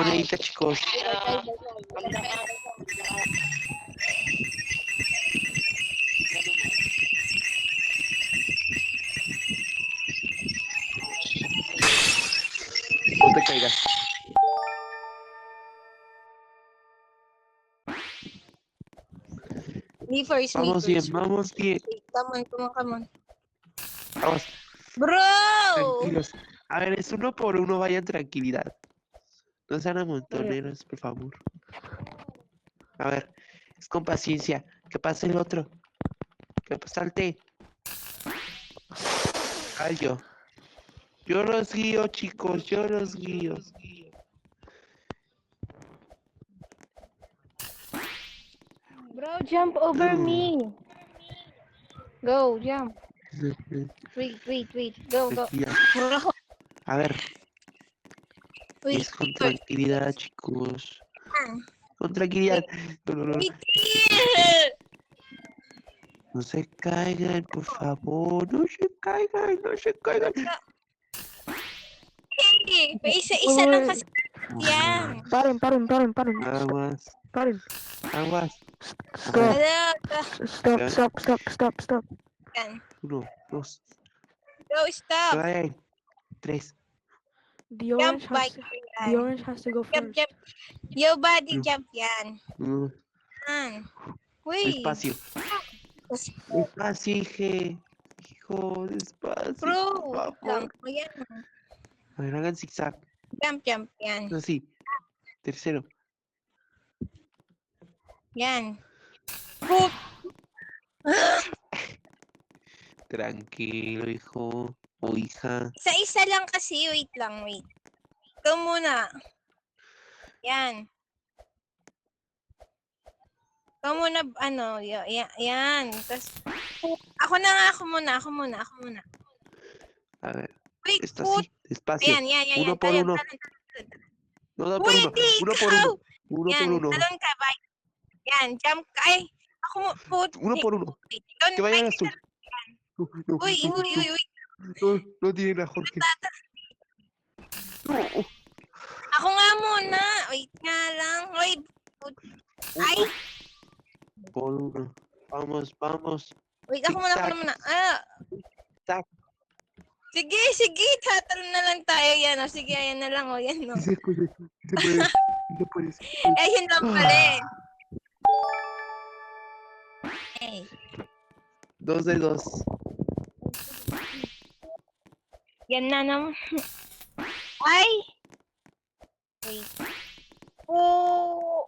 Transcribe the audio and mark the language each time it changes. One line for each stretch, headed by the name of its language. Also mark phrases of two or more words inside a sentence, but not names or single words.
Spanish: monedita, chicos. No te caigas.
English: Me first, me
Spanish: Vamos bien,
English: first.
Spanish: vamos bien.
English: Come on, come on, come on.
Spanish: Vamos,
English: Bro!
Spanish: tranquilos. A ver, es uno por uno, vayan tranquilidad. No sean amontoneros, por favor. A ver, es con paciencia. Que pase el otro. Que salte. Ay, yo. Yo los guío, chicos, yo los guío.
English: Bro, jump over me. Go, jump. Wait. Go.
Spanish: Tranquila.
English: Bro,
Spanish: A ver,
English: wait.
Spanish: es con tranquilidad, chicos. Con tranquilidad. No.
English: Wait.
Spanish: No se caigan, por favor. No se caigan, no se caigan.
Filipino: Hey, isa lang kasi yan.
Spanish: Paren. Aguas, Paren. aguas.
English: Stop. Hello. Stop.
Filipino: Yan.
Spanish: Uno, dos,
English: Bro, stop.
Spanish: tres.
English: The orange has to go Jump. first. Yo, body
Spanish: No.
Filipino: jump yan.
Spanish: No.
Filipino: Yan. Wait.
Spanish: Despacio. Despacio, hijo, despacio,
English: Bro,
Spanish: por
Filipino: lang.
Spanish: favor.
Filipino: O yan.
Spanish: A ver, hagan zigzag.
Filipino: Jump yan.
Spanish: Así. Tercero.
Filipino: Yan. Boop.
Spanish: Tranquilo, hijo o hija.
Filipino: Isa lang kasi. Wait. Ikaw muna. Yan. Ikaw muna, ano, yan. Tapos, ako muna.
Spanish: A ver,
English: Wait,
Spanish: esto así, despacio.
Filipino: Yan.
Spanish: Uno por
Filipino: Talon.
Spanish: uno. No, por
Filipino: Uy,
Spanish: uno.
Filipino: hindi
Spanish: Uno por
Filipino: ikaw!
Spanish: uno. Uno
Filipino: Yan,
Spanish: por uno.
Filipino: talon ka, bye. Yan, jump ka. Ay, ako mo,
Spanish: Uno por uno. Que vaya al azul. No, no,
Filipino: Uy,
Spanish: no,
Filipino: uy,
Spanish: no,
Filipino: uy, uy.
Spanish: no, no tienen a Jorge. No.
Filipino: Ako nga muna. Wait nga lang. Wait. Ay,
Spanish: Uno por uno. Vamos, vamos.
Filipino: wait, ako muna, ako Tic-tac. muna. Ah, Tac. sige, sige. Tatalon na lang tayo yan. O, sige, ayan na lang. O, yan,
Spanish: no. Sí se puede. Sí se puede. Sí se puede. Sí se puede.
Filipino: Ayun lang pala eh. Eh.
Spanish: 2 de 2.
Filipino: Yan na naman. Ay! Wait. Oh!